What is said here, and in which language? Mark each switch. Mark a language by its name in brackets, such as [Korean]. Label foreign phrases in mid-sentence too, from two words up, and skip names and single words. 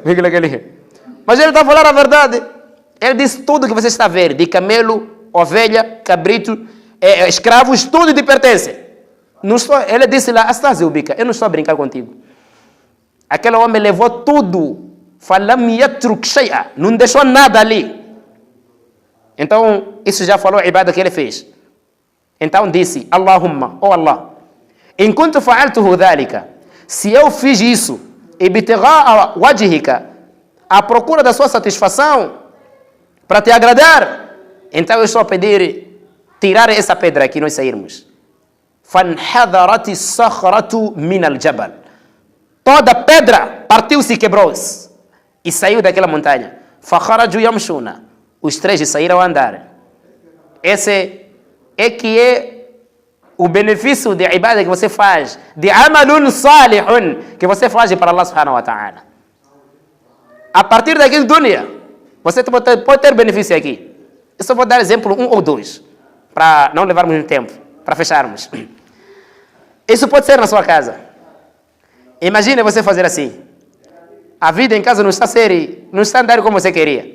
[Portuguese] Mas ele está a falar a verdade. Ele disse: tudo que você está a ver, de camelo, ovelha, cabrito, escravos, tudo te pertence. Não estou, ele disse lá: astazubika, eu não estou a brincar contigo. Aquele homem levou tudo. Falam [Arabic] يترك شيئا, [Portuguese] não deixou nada ali. Então, isso já falou a ibada que ele fez. Então disse: [Arabic] Allahumma, oh Allah, إن كنت فعلته ذلك, [Portuguese] se eu fiz isso, [Arabic] ابتغاء وجهك, [Portuguese] à procura da sua satisfação, para te agradar, então eu estou a pedir tirar essa pedra aqui, nós sairmos. [Arabic] فَانْحَذَرَتِ الصَّخْرَةُ مِنَ الْجَبَلِ. [Portuguese] Toda pedra partiu-se e quebrou-se e saiu daquela montanha. [Arabic] فَخَرَجُوا يَمْشُونَ. [Portuguese] Os 3 saíram a andar. Esse é que é o benefício de ibada que você faz, de [Arabic] عمل صالح, [Portuguese] que você faz para Allah [Arabic] سبحانه وتعالى. [Portuguese] A partir daqui, dunya, você pode ter benefício aqui. Eu só vou dar exemplo 1 ou 2, para não levarmos muito tempo, para fecharmos. Isso pode ser na sua casa. Imagine você fazer assim. A vida em casa não está andando como você queria.